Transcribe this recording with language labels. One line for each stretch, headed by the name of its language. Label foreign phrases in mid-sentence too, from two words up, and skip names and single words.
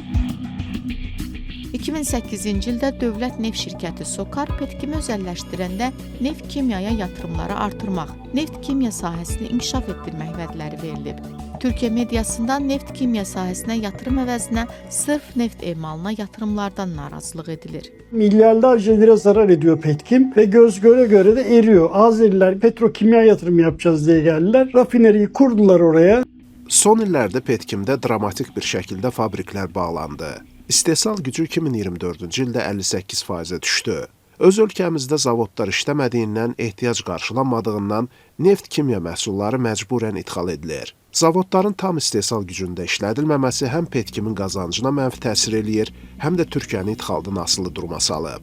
Azerbaijani: 2008-ci ildə dövlət neft şirkəti SOCAR Petkimi özəlləşdirəndə neft kimyaya yatırımları artırmaq, neft kimya sahəsini inkişaf etdirmək vədləri verilib. Türkiyə mediasında neft kimya sahəsinə yatırım əvəzinə sırf neft emalına yatırımlardan narazılıq edilir.
Turkish: Milyarlarca lira zarar ediyor Petkim ve göz göre göre de eriyor. Azeriler petrokimya yatırım yapacağız diye geldiler. Rafineriyi kurdular oraya.
Azerbaijani: Son illərdə Petkimdə dramatik bir şəkildə fabriklər bağlandı. İstehsal gücü 2024-cü ildə 58%-ə düşdü. Öz ölkəmizdə zavodlar işləmədiyindən, ehtiyac qarşılanmadığından neft kimya məhsulları məcburən idxal edilir. Zavodların tam istehsal gücündə işlədilməməsi həm Petkimin qazancına mənfi təsir eləyir, həm də Türkiyəni idxaldan asılı duruma salıb.